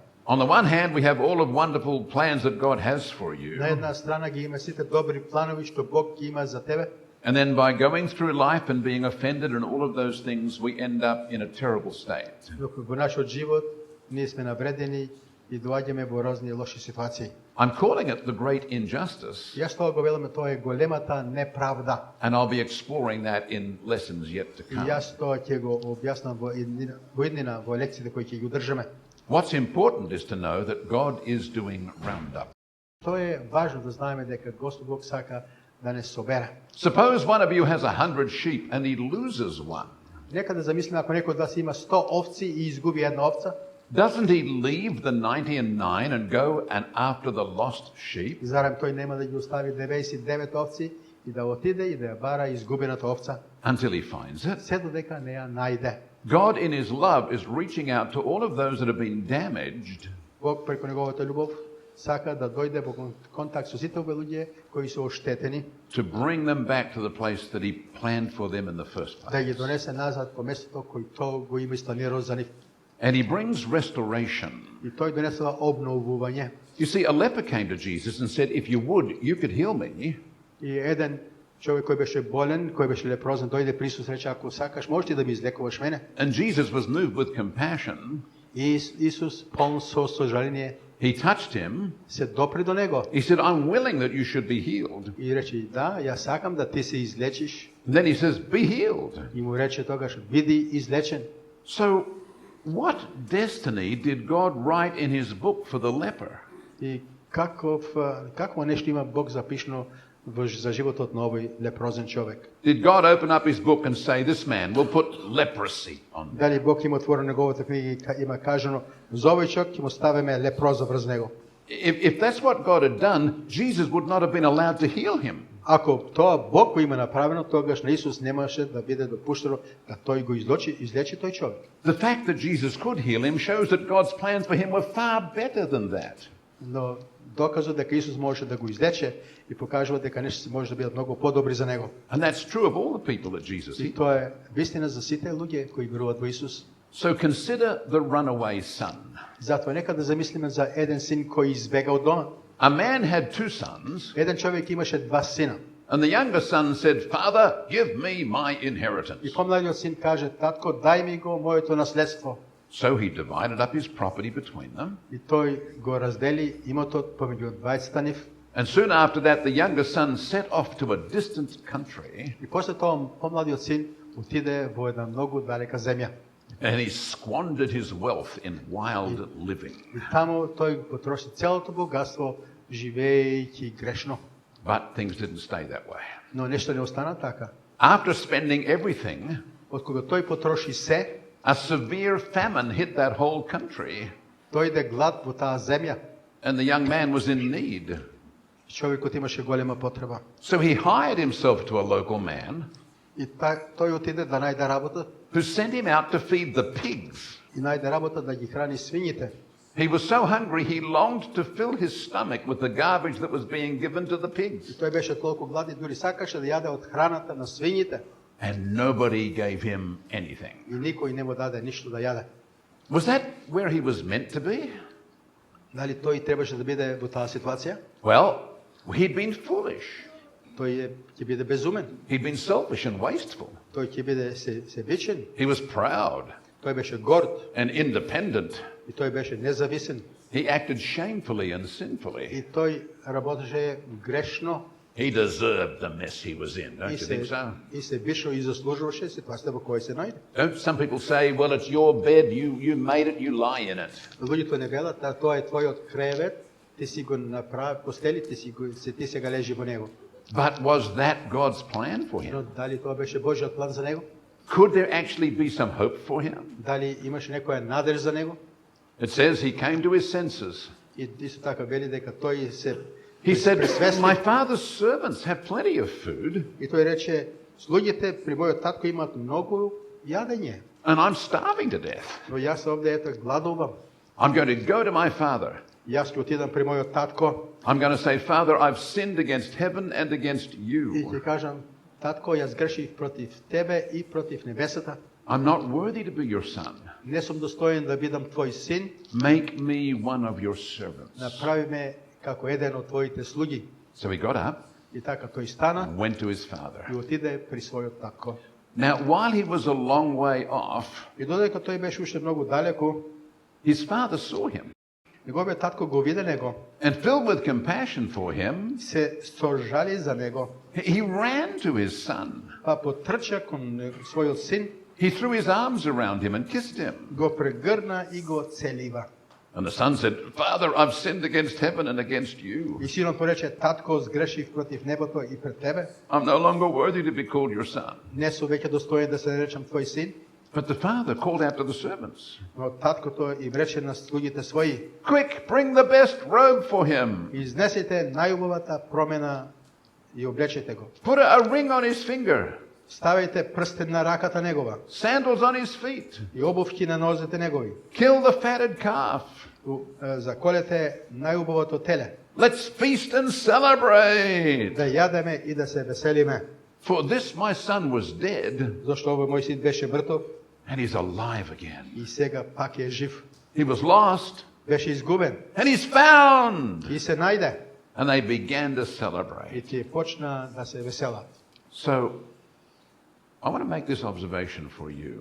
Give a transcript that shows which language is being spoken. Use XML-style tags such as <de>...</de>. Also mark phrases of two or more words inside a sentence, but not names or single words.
<en>On the one hand, we have all of wonderful plans that God has for</en> <mk>На</mk> <en>you.</en> <mk>една страна ги има сите добри планови што Бог ги има за тебе.</mk> <en>And then by going through life and being offended and all of those things, we end up in a terrible state.</en> <mk>Но во нашиот живот ние сме навредени и доаѓаме во разни лоши ситуации.</mk> <en>I'm calling it the great injustice,</en> <mk>Јас тоа го велам, тоа е големата неправда.</mk> <en>and I'll be exploring that in lessons yet to</en> <mk>И</mk> <en>come.</en> <mk>јас тоа ќе го објаснам во иднина во лекциите кои ќе ги одржаме.</mk> <en>What's important is to know that God is doing roundup.</en> <mk>Тоа е важно да знаеме дека Господ Бог сака да не собере.</mk> <en>Suppose one of you has 100 sheep and he loses one.</en> <mk>Нека да замислиме ако некој од вас има 100 овци и изгуби една овца,</mk> <en>Doesn't he leave the 99 and go and after the lost sheep?</en> <mk>зарем тој нема да ги остави 99 овци и да отиде и да ја бара изгубената овца,</mk> <en>Until he finds it.</en> <mk>се додека не ја најде.</mk> <en>God in his love is reaching out to all of those that have been damaged</en> <mk>Бог преку неговата љубов сака да дојде во контакт со сите овие луѓе кои се оштетени,</mk> <en>to bring them back to the place that he planned for them in the first</en> <mk>да ги</mk> <en>place.</en> <mk>донесе назад по местото кој тој го има испланирал за нив.</mk> <en>And he brings restoration.</en> <mk>И тој донесува обновување.</mk> <en>You see, a leper came to Jesus and said, if you would, you could heal me.</en> <mk>И еден човек кој беше болен, кој беше лепрозен, дојде при Исус, рече, ако сакаш, можеш ти да ми излекуваш мене.</mk> <en>And Jesus was moved with compassion.</en> <mk>И Исус, полн со сожаление,</mk> <en>He touched him.</en> <mk>се допри до него</mk> <en>He said, I'm willing that you should be healed.</en> <mk>и рече, да, јас сакам да ти се излечиш.</mk> <en>And then he says, be healed.</en> <mk>И му рече тогаш, биди излечен.</mk> <en>So, what destiny did God write in his book for the leper?</en> <mk>И какво нешто има Бог запишано за животот на овој лепрозен човек?</mk> <en>Did God open up his book and say, this man will put leprosy on him?</en> <mk>Дали Бог има отворено неговата книга и има кажано, за овој човек ќе му ставиме лепроза врз него?</mk> <en>If that's what God had done, Jesus would not have been allowed to heal him.</en> <mk>Ако тоа Бог го има направено, тогаш на Исус немаше да биде допуштено да тој го излечи тој човек.</mk> <en>The fact that Jesus could heal him shows that God's plans for him were far better than that.</en> <mk>Но доказот дека Исус можеше да го излече и покажува дека нешто може да бидат многу подобри за него.</mk> <en>And that's true of all the people that Jesus</en> <mk>И</mk> <en>healed.</en> <mk>тоа е вистина за сите луѓе кои веруваат во Исус.</mk> <en>So consider the runaway son.</en> <mk>Затоа нека да замислиме за еден син кој избега од дома.</mk> <en>A man had two sons,</en> <mk>Еден човек имаше два сина.</mk> <en>and the younger son said, Father, give me my inheritance.</en> <mk>И помладиот син каже, татко, дај ми го моето наследство.</mk> <en>So he divided up his property between them.</en> <mk>И тој го раздели имотот помеѓу двајцата нив.</mk> <en>And soon after that, the younger son set off to a distant country,</en> <mk>И после тоа помладиот син отиде во една многу далека земја.</mk> <en>and he squandered his wealth in wild living.</en> <mk>И таму тој потроши целото богатство, живеејќи грешно.</mk> <en>But things didn't stay that way.</en> <mk>Но нешто не остана така.</mk> <en>After spending everything,</en> <mk>Од кога тој потроши се,</mk> <en>a severe famine hit that whole country,</en> <mk>дојде глад во таа земја.</mk> <en>and the young man was in need.</en> <mk>Човекот имаше голема потреба.</mk> <en>So he hired himself to a local man</en> <mk>И тој отиде да најде работа</mk> <en>who sent him out to feed the pigs.</en> <mk>и најде работа да ги храни свињите.</mk> <en>He was so hungry he longed to fill his stomach with the garbage that was being given to the</en> <mk>И</mk> <en>pigs.</en> <mk>тој беше толку гладен, дури сакаше да јаде од храната на свињите.</mk> <en>And nobody gave him anything.</en> <mk>И никој не му даде ништо да јаде.</mk> <en>Was that where he was meant to be?</en> <mk>Дали тој требаше да биде во таа ситуација?</mk> <en>Well, he'd been foolish.</en> <mk>Тој ќе биде безумен.</mk> <en>He'd been selfish and wasteful.</en> <mk>Тој ќе биде себичен.</mk> <en>He was proud</en> <mk>Тој беше горд</mk> <en>and independent.</en> <mk>и тој беше независен.</mk> <en>He acted shamefully and sinfully.</en> <mk>И тој работеше грешно</mk> <en>He deserved the mess he was in, don't</en> <mk>и</mk> <en>you think so?</en> <mk>се беше и заслужуваше ситуацијата во која се најде.</mk> <en>Don't some people say, well, it's your bed, you made it, you lie in it.</en> <mk>Луѓето не велат, тоа е твојот кревет, ти си го направи постели, ти сега лежи во него.</mk> <en>But was that God's plan for</en> <mk>Но</mk> <en>him?</en> <mk>дали тоа беше Божјиот план за него?</mk> <en>Could there actually be some hope for him?</en> <mk>Дали имаше некоја надеж за него?</mk> <en>It says he came to his senses.</en> <mk>И исто така вели дека тој се</mk> <en>He said,</en> <mk>пресвести.</mk> <en>my father's servants have plenty of food,</en> <mk>И тој рече, слуѓите при мојот татко имаат многу јадење,</mk> <en>and I'm starving to death.</en> <mk>но јас овде ето гладувам.</mk> <en>I'm going to go to my father.</en> <mk>Јас ќе отидам при мојот татко</mk> <en>I'm going to say, Father, I've sinned against heaven and against</en> <mk>и</mk> <en>you.</en> <mk>ќе кажам, татко, јас грешив против тебе и против небесата.</mk> <en>I'm not worthy to be your son.</en> <mk>Не сум достоен да бидам твој син,</mk> <en>Make me one of your servants.</en> <mk>направи ме како еден од твоите слуги.</mk> <en>So he got up</en> <mk>И така тој стана</mk> <en>and went to his father.</en> <mk>и отиде при својот татко.</mk> <en>Now, while he was a long way off,</en> <mk>И додека тој беше уште многу далеку,</mk> <en>his father saw him.</en> <mk>неговиот татко го виде него,</mk> <en>And filled with compassion for him,</en> <mk>се сожали за него,</mk> <en>he ran to his son.</en> <mk>па потрча кон својот син,</mk> <en>He threw his arms around him and kissed him.</en> <mk>го прегрна и го целива.</mk> <en>And the son said, Father, I've sinned against heaven and against you.</en> <mk>И синот му рече, татко, сгрешив против небото и пред тебе,</mk> <en>I'm no longer worthy to be called your son.</en> <mk>не сум веќе достоен да се наречам твој син.</mk> <en>But the father called out to the servants,</en> <mk>Но таткото им рече на слугите своји,</mk> <en>Quick, bring the best robe for him.</en> <mk>изнесете најубавата промена и облечете го.</mk> <en>Put a ring on his finger,</en> <mk>Ставете прстен на раката негова</mk> <en>sandals on his feet.</en> <mk>и обувки на нозете негови.</mk> <en>Kill the fatted calf.</en> <mk>Заколете најубавото теле.</mk> <en>Let's feast and celebrate.</en> <mk>Да јадеме и да се веселиме.</mk> <en>For this my son was dead,</en> <mk>Зашто овој мој син беше мртов</mk> <en>and he's alive again.</en> <mk>и сега пак е жив.</mk> <en>He was lost,</en> <mk>Беше изгубен</mk> <en>and he's found.</en> <mk>и се најде.</mk> <en>And they began to</en> <mk>И</mk> <en>celebrate.</en> <mk>тие почна да се веселат.</mk> <en>So, I want to make this observation for you.</en>